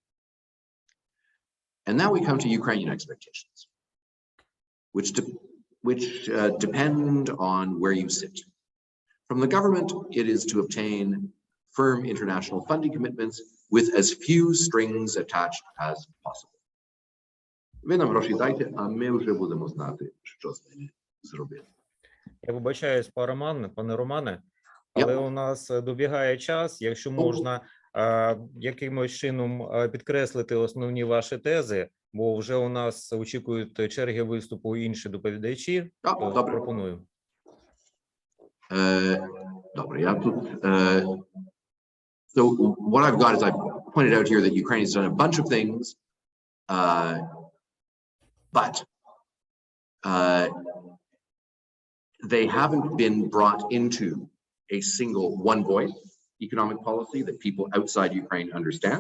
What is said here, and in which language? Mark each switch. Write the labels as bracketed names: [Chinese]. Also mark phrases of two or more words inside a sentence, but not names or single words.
[English] And now we come to Ukrainian expectations, which depend on where you sit. From the government, it is to obtain firm international funding commitments with as few strings attached as possible. [Ukrainian] Ви нам гроші дайте, а ми вже будемо знати, що з ними зробити. Я вибачаюсь, пане Романе, але у нас добігає час. Якщо можна якимось чином підкреслити основні ваші тези, бо вже у нас очікують черги виступу інші доповідачі, то пропоную. Добре, я тут... [English] So what I've got is I've pointed out here that Ukraine has done a bunch of things, but they haven't been brought into a single one voice economic policy that people outside Ukraine understand.